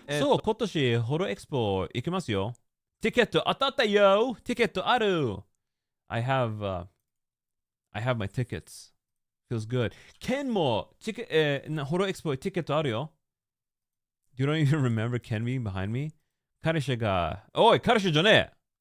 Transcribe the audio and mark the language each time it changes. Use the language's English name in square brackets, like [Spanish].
[Japanese] そう、今年ホロエクスポ行きますよ。ティケット当たったよ。ティケットある。 [English] I have my tickets. Feels good. [Japanese] Ken もホロエクスポティケットあるよ。 [English] You don't even remember Ken being behind me? [Japanese] 彼氏が、おい、彼氏じゃねえ。